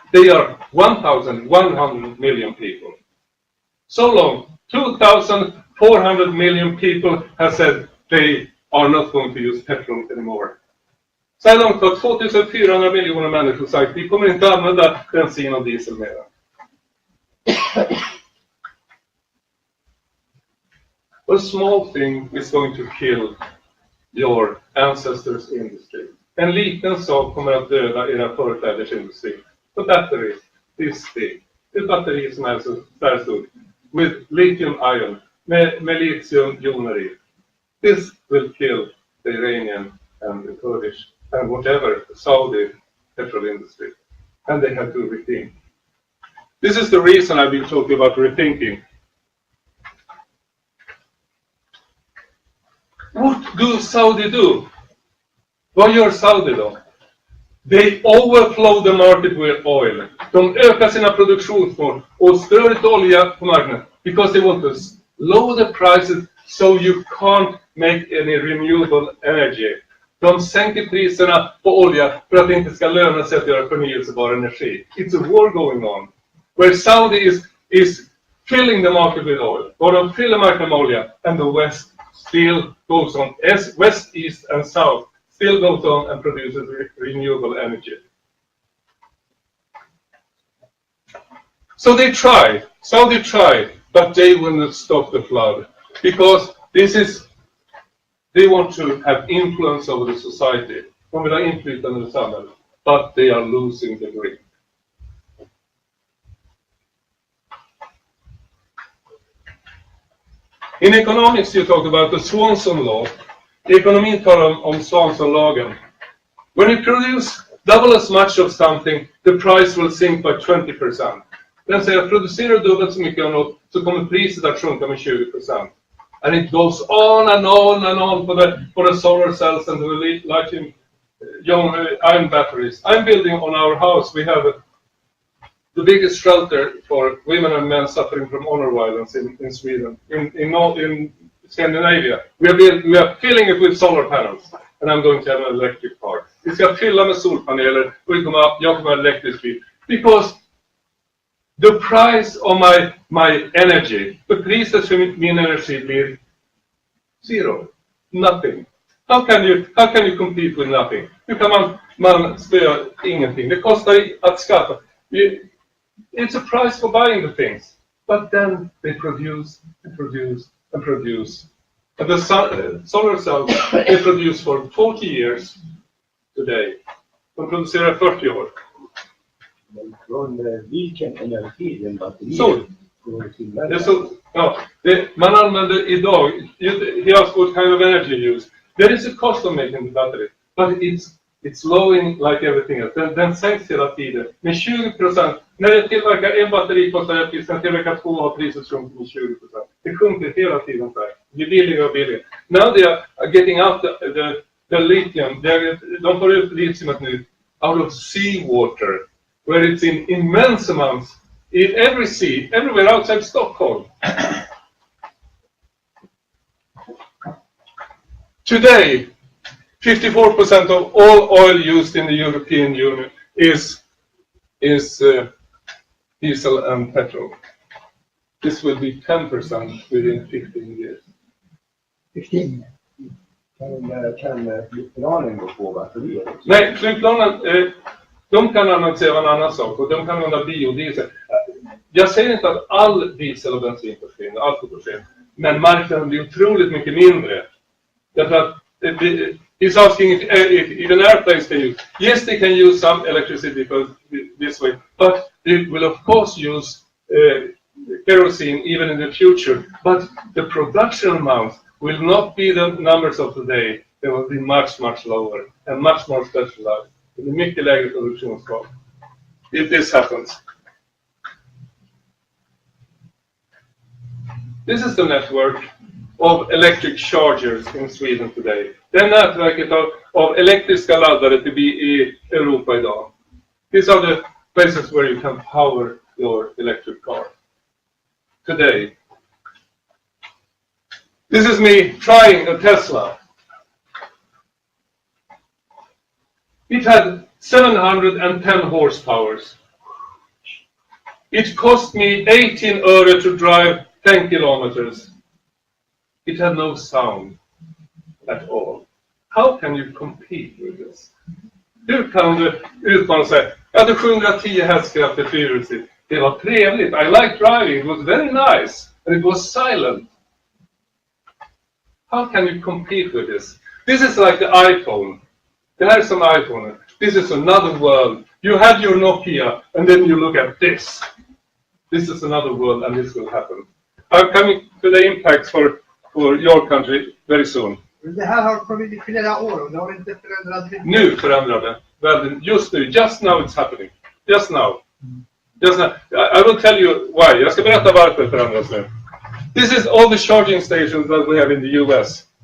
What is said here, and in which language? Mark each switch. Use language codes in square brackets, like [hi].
[en] They are 1,100 million people. So long, 2,400 million people have said they are not going to use petrol anymore. [sv] Så här långt har 2,400 miljoner människor sagt vi kommer inte använda bensin och diesel mer. [en] A small thing is going to kill your ancestors' industry. [sv] En liten sak kommer att döda era förfäders industri. [en] The battery, this big. [sv] Ett batteri som är så där stort. [en] With lithium ion. [sv] Med litiumjoner i. [en] This will kill the Iranian and the Kurdish and whatever Saudi petrol industry. And they have to rethink. This is the reason I've been talking about rethinking. What do Saudi do? [sv] Vad gör Saudi då? [en] They overflow the market with oil. [sv] De ökar sina produktionsmål och strör ut olja på marknaden. [en] Because they want to lower the prices so you can't make any renewable energy. [sv] De sänker priserna på olja för att det inte ska löna sig att göra förnyelsebar energi. [en] It's a war going on. Where Saudi is filling the market with oil. [sv] Och de fyller marknaden med olja. [en] And the West still goes on. West, East and South still goes on and produces renewable energy. So they try. Saudi try. But they will not stop the flood. Because they want to have influence over the society. [sv] De vill ha inflytande i samhället. [en] But they are losing the grip. In economics you talk about the Swanson law. [sv] Ekonomin talar om Swanson-lagen. [en] When you produce double as much of something, the price will sink by 20%. [sv] Den säger att producerar du dubbelt så mycket av något så kommer priset att sjunka med 20%. [en] And it goes on and on and on for the solar cells and the lithium ion batteries. I'm building on our house. We have the biggest shelter for women and men suffering from honor violence in Sweden, in Scandinavia. We are filling it with solar panels, and I'm going to have an electric car. [sv] Vi ska fylla med solpaneler och jag kommer ha elektrisk bil. [en] Because the price of my energy, [sv] för priset för min energi blir [en] zero, nothing. How can you compete with nothing? [sv] Hur kan man spöa ingenting? Det kostar att skaffa. [en] It's a price for buying the things, but then they produce and produce and produce. And the solar cells they produce for 40 years today. [sv] De producerar 40 år. Från vilken energi den batteriet Sol. Det är så, ja, man använder idag, [en] he asked what kind of energy you use. There is a cost of making the battery, but it's lowing like everything else. [sv] Den sänks hela tiden med 20%. När det tillverkar en batteri kostar det tills den tillverkar 2 har priset sjunkit med 20%. Det sjunker hela tiden där. Det blir billigare och billigare. [en] Now they are getting out the lithium. [sv] De får ut litiumet nu [en] out of seawater. Where it's in immense amounts in every sea, everywhere outside Stockholm. Today, 54% of all oil used in the European Union is diesel and petrol. This will be 10% within 15 years. 15. [sv] Kan flygplanen gå på batterier? Nej, flygplanen De kan annonsera en annan sak och de kan använda biodiesel. Jag säger inte att all diesel och bensin försvinner, allt försvinner. Men marknaden blir otroligt mycket mindre. Därför att [en] he's asking if even airplanes can use. Yes, they can use some electricity this way, but they will of course use kerosene even in the future. But the production amount will not be the numbers of today. They will be much, much lower and much more specialized. [sv] Det är mycket lägre produktionsgrad. [en] If this happens. This is the network of electric chargers in Sweden today. Det är nätverket av elektriska laddare i Europa idag. These are the places where you can power your electric car today. This is me trying a Tesla. It had 710 horsepower. It cost me 18 euro to drive 10 kilometers. It had no sound at all. How can you compete with this? [sv] Hur kan du utmana sig? Jag hade 710 hästkrafter fyrhjulsdrift. Det var trevligt. [en] I liked driving. It was very nice. And it was silent. How can you compete with this? This is like the iPhone. [sv] Det här är som iPhone. [en] This is another world. You had your Nokia and then you look at this. This is another world and this will happen. I'm coming to the impacts for your country very soon. [sv] Det här har kommit i flera år och det har inte förändrat mycket. Nu förändrar det. Just nu. [en] Just now it's happening. Just now. Just now. I will tell you why. [sv] Jag ska berätta varför det förändras nu. [en] This is all the charging stations that we have in the US.